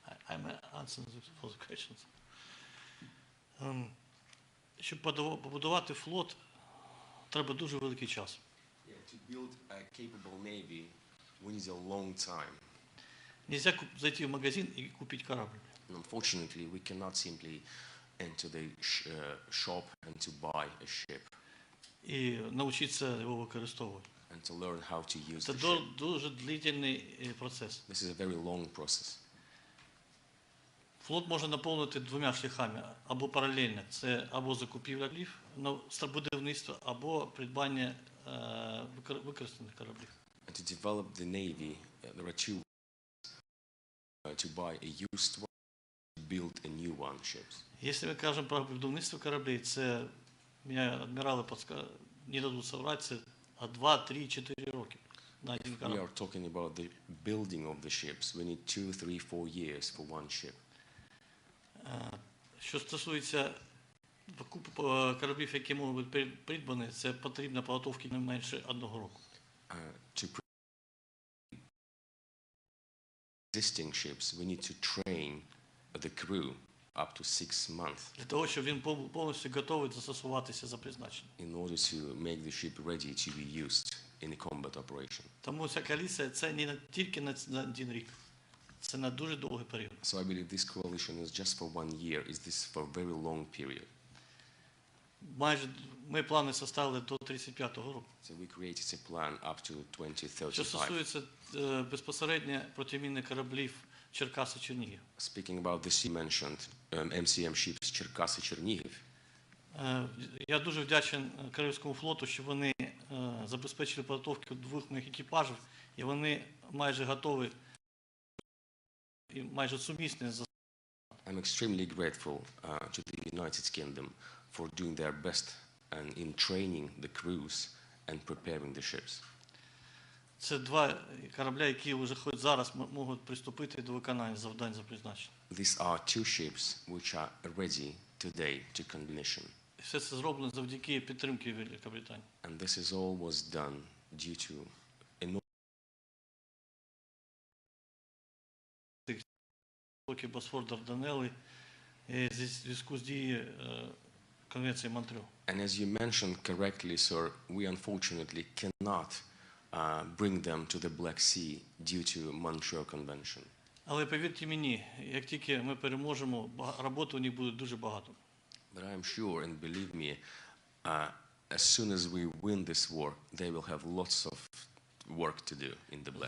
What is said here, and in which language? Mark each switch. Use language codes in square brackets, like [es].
[en] I'm answering for the questions. [uk] Щоб побудувати флот, треба дуже великий час. [en] To build a capable navy, we need a long time. [ru] Нельзя зайти в магазин и купить корабль. [en] Unfortunately, we cannot simply enter the shop and to buy a ship. [uk] І навчитися його використовувати. [en] And to learn how to use [uk] Це [en] the ship. [uk] дуже длительний процес. [en] This is a very long process. [uk] Флот можна наповнити двома шляхами, або паралельно. Це або закупівля будівництва, або придбання використаних кораблів. [en] And to develop the navy, there are two ways. To buy a used one, to build a new one ships. [uk] Якщо ми кажемо про будівництво кораблів, це, мене адмірали не дадуть соврати, це 2, 3, 4 роки на один корабль. [en] We are talking about the building of the ships. We need 2, 3, 4 years for one ship. [uk] Що стосується кораблів, які можуть бути придбані, це потрібна підготовка не менше 1 року. [en] To existing ships, we need to train the crew up to 6 months. [uk] Для того, щоб він повністю готовий застосуватися за призначенням. [en] In order to make the ship ready to be used in a combat operation. [uk] Тому ця коаліція це не тільки на 1 рік. Це на дуже довгий період. [en] So I believe this coalition is just for 1 year. Is this for a very long period? [uk] Майже ми плани составили до 35-го року. [en] So we created a plan up to [uk] Що [en] 2035. [uk] стосується безпосередньо протимінних кораблів Черкаси-Чернігів. [en] Speaking about the sea mentioned MCM ships Черкаси-Чернігів. [uk] Я дуже вдячний Київському флоту, що вони забезпечили підготовку 2 моїх екіпажів, і вони майже готові і майже сумісні з. [en] I'm extremely grateful to the United Kingdom for doing their best and in training the crews and preparing the ships. [uk] Це 2 корабля, які вже хоч зараз можуть приступити до виконання завдань за призначенням. [en] These are 2 ships which are ready today to commission. [uk] Все це зроблено завдяки підтримки Великобританії. [en] And this is all was done due to [uk] Босфор Дарданелли зі зв'язку з дією Конвенції Монтреаль. [en] And as you mentioned correctly, sir, we unfortunately cannot bring them to the Black Sea due to Montreal Convention. [uk] Але повірте мені, як тільки ми переможемо, роботи у них буде дуже багато. [en] But I am sure, and believe me, as soon as we win this war, they will have lots of work to do in the Black